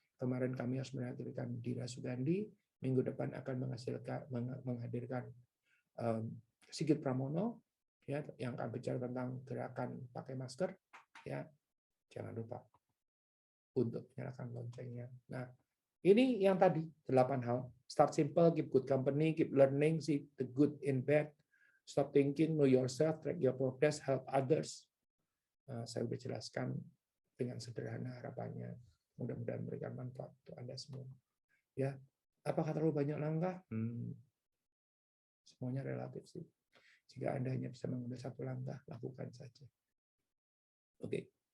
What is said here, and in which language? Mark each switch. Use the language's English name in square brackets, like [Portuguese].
[Indonesian] Kemarin kami harus menghadirkan Dira Sugandi. Minggu depan akan menghadirkan Sigit Pramono, ya, yang akan bicara tentang gerakan pakai masker. Ya, jangan lupa untuk menyalakan loncengnya. Nah, ini yang tadi 8 hal. [English] Start simple, keep good company, keep learning, see the good in bad, stop thinking, know yourself, track your progress, help others. [Indonesian] Saya sudah jelaskan dengan sederhana harapannya. Mudah-mudahan memberikan manfaat untuk Anda semua. Ya, apakah terlalu banyak langkah? Semuanya relatif sih. Jika Anda hanya bisa mengambil 1 langkah, lakukan saja. Oke.